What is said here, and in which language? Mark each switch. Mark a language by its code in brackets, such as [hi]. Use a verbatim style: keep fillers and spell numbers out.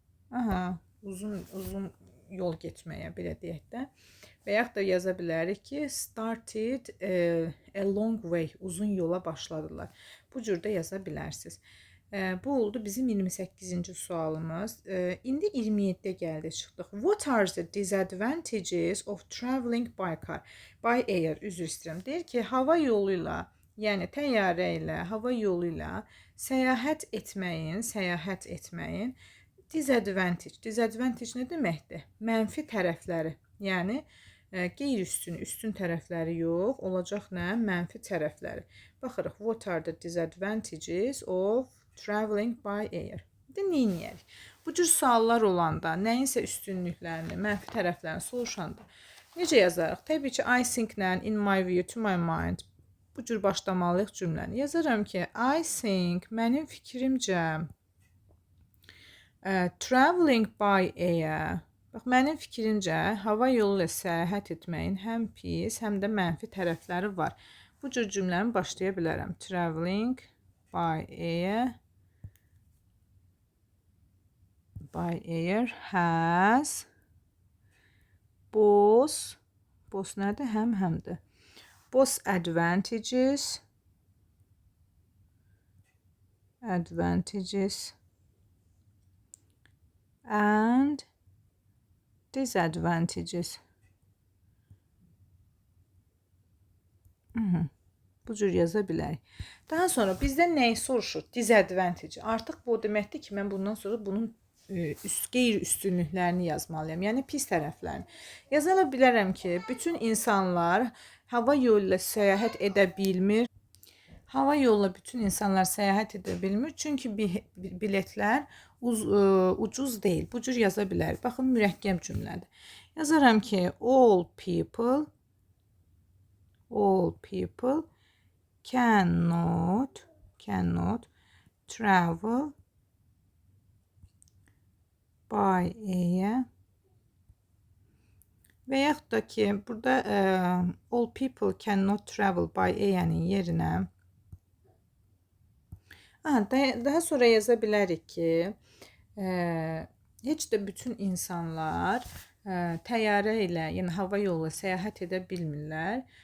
[az] Aha, uzun uzun yol getməyə belə deyək də. Və yaxud da yaza bilərik ki, [en] started eh, a long way, [az] uzun yola başladılar. Bu cür də yaza bilərsiniz. Eh, bu oldu bizim iyirmi səkkizinci sualımız. Eh, indi iyirmi yeddiyə gəldi, çıxdıq. [en] What are the disadvantages of traveling by car? By air, [az] üzr istəyirəm. Deyir ki, hava yolu ilə, yəni təyyarə ilə, hava yolu ilə səyahət etməyin, səyahət etməyin disadvantage. Disadvantage nə deməkdir? Mənfi tərəfləri. Yəni e, qeyri-üstün, üstün tərəfləri yox, olacaq nə? Mənfi tərəfləri. Baxırıq, [en] what are the disadvantages of traveling by air? [az] İndi neyniyək? Bu cür suallar olanda, nəyinsə üstünlüklərini, mənfi tərəflərini soruşanda necə yazarıq? Təbii ki, [en] I think-lə, in my view, to my mind [az] bu cür başlamalıyıq cümləni. Yazaram ki, [en] I think, [az] mənim fikrimcə, ə, [en] traveling by air. [az] Bax, mənim fikrimcə, hava yolu ilə səyahət etməyin həm pis, həm də mənfi tərəfləri var. Bu cür cümləmi başlaya bilərəm. [en] Traveling by air, by air has both, both [az] nədir? Həm həmdir. [en] Both advantages, advantages and disadvantages. [az] Bu cür yaza bilərik. Daha sonra bizdən nəyi soruşur? Disadvantage. Artıq bu o deməkdir ki, mən bundan sonra bunun e, üst qeyri-üstünlüklərini yazmalıyam. Yəni pis tərəflərini. Yaza bilərəm ki, bütün insanlar hava yolu ilə səyahət edə bilmir. Hava yolla bütün insanlar səyahət edə bilmir, çünki bi- biletlər uz, ə, ucuz deyil. Bu cür yaza bilərik. Baxın, mürəkkəb cümlədir. [en] Yazaram ki, all people, all people cannot, cannot travel by air. [az] Və yaxud da ki, burada ə, [en] all people cannot travel by air-in [az] yerinə aha, da- daha sonra yaza bilərik ki, Eee, heç də bütün insanlar eee, təyyarə ilə, yəni hava yolu ilə səyahət edə bilmirlər.